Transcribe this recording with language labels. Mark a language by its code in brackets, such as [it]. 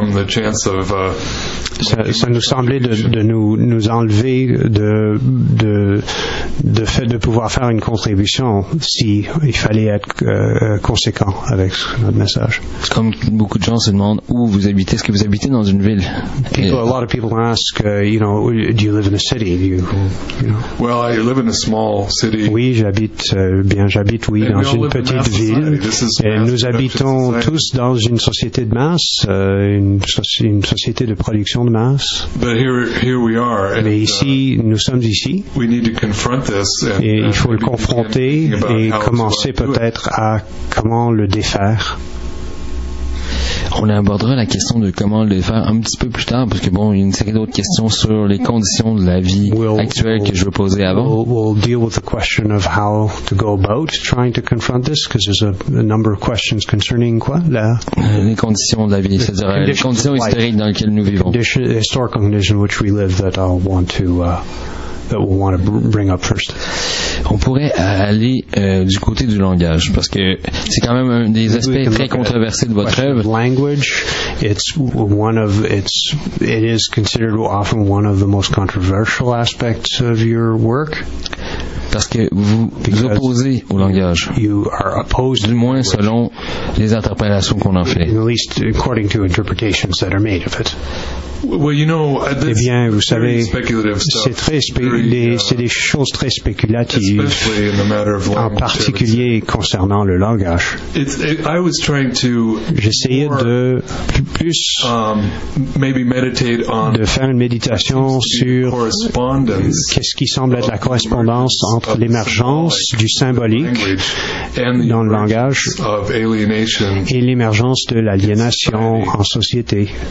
[fr] Ça nous semblait de nous enlever de fait de pouvoir faire une contribution si il fallait être conséquent avec notre message. C'est comme beaucoup de gens se demandent où vous habitez. Est-ce que vous habitez dans une ville? [en] A lot of people ask, you know, do you live in a city? Well, I live in a small city. [fr] Oui, j'habite j'habite dans une petite ville. Et nous habitons tous dans une société. Société de masse, une société de production de masse. [en] But here we are, [fr] mais ici, nous sommes ici. [en] We need to confront this and, [fr] et il faut le confronter et commencer peut-être à comment le défaire. On abordera la question de comment le faire un petit peu plus tard, parce que bon, il y a une série d'autres questions sur les conditions de la vie actuelle que je veux poser avant. [en] We'll deal with the question of how to go about trying to confront this, because there's a number of questions concerning [fr] quoi là. Les conditions de la vie, c'est-à-dire les conditions historiques dans lesquelles nous vivons. [en] Historical conditions which we live that I want to that we'll want to bring up first. [fr] On pourrait aller du côté du langage parce que c'est quand même un des aspects très controversés de votre œuvre. [en] Language, it is considered often one of the most controversial aspects of your work. [fr] Parce que vous opposez au langage. [en] You are opposed, [fr] du moins selon les interprétations qu'on en fait. [en] At least according to interpretations that are made of it. Well, you know, [fr] eh bien, vous savez, c'est très c'est des choses très spéculatives, en particulier concernant le langage. J'essayais de plus de faire une méditation sur qu'est-ce qui semble être la correspondance entre l'émergence du symbolique dans le langage et l'émergence de l'aliénation en société.